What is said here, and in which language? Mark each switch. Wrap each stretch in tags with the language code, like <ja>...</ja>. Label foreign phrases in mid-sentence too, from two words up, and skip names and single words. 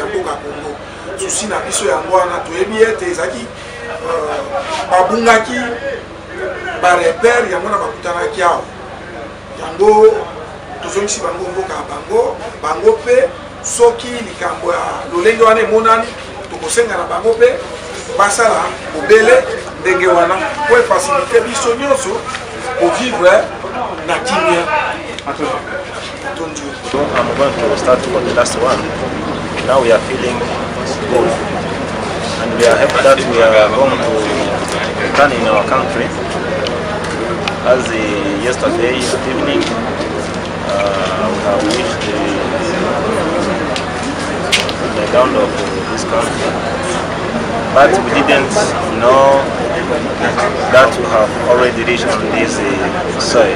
<ln>mboka Congo susi na biso yango wana toyebi ete ezalaki babungaki barepere yango na bakutanaki awa yango tozongisi bango mboka ya bango mpe soki likambo ya lolenge wana emonani tokosenga na bango mpe basala obele ndenge wana po efasilite biso nyonso kovivre na kimia.</ln> <en>I'm going to start for the last one. Now we are feeling good and we are happy that we are going to return in our country. As yesterday evening we have reached the ground of this country, but we didn't know that we have already reached on this soil.</en>